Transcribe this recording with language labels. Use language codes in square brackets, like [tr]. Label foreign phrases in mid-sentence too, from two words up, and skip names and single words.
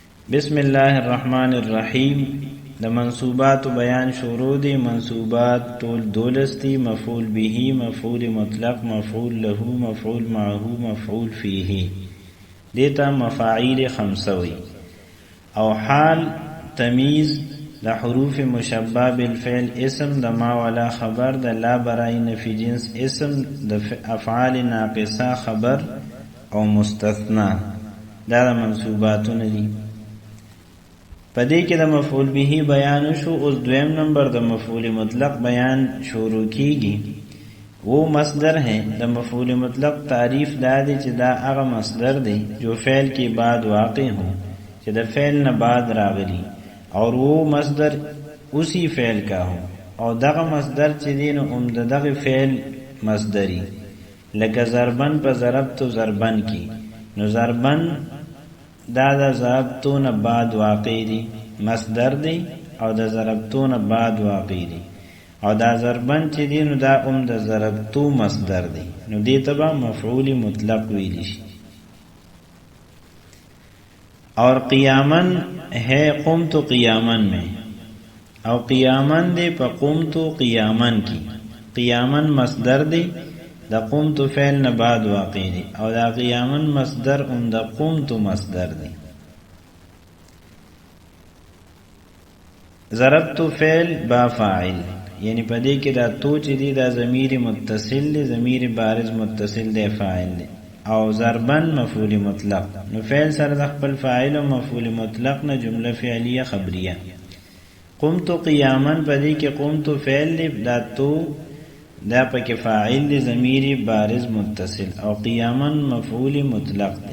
[ar] بسم الله الرحمن الرحیم. [ps] د منصوبات بیان شروع دی. منصوبات طول دولستی: مفعول به، مفعول مطلق، مفعول له، مفعول معه، مفعول فیه. دیتا مفاعیل خمسه وی. او حال تمیز د حروف مشبه بالفعل اسم، د ما ولا خبر، د لا برای نفی جنس اسم، د افعال ناقصه خبر او مستثنا. دا منصوباتونه دي. پدې کې د مفعول به بیان شو. اوس دویم نمبر د مفعول مطلق بیان شروع کیږي. [ur] وہ مصدر ہے. [ps] د مفعول مطلق تعریف دا دی چې دا هغه مصدر دی [ur] جو فعل کے بعد واقع ہو، [ps] چې د فعل نه بعد راغلی، [ur] اور وہ مصدر اسی فعل کا ہو، [ps] او دغه مصدر چې دی نو دغه فعل مصدری. لکه ضربن په ضربتو ضربن کی، نو ضربن دا د ضربتو نه بعد واقع دی، مصدر دی، او د ضربتو نه بعد واقع دی. او دا ضربن چې دی نو دا د ضربتو مصدر دی، نو دې ته به مفعول مطلق ویلی شي. [ur] اور قیامن ہے قمت قیامن میں، [ps] او قیامن دے پا قمت قیامن کی. قیامن مصدر دی، دا قمت فعل نه بعد واقع دی، او دا قیامن مصدر دا قمت مصدر دی. ضربت فعل با فاعل، یعنی پدې کې دا تو چې دی دا ضمیر متصل دی، ضمیر بارز متصل دی، فاعل دی. او ضربن مفعول مطلق، نو فعل سره د خپل فاعل او مفعول مطلق نه جمله فعلیه خبریه. قمت قیامن پدې کې قمت فعل دی، دا تو دا پکې فاعل دی، ضمیر بارز متصل، او قیامن مفعول مطلق دی.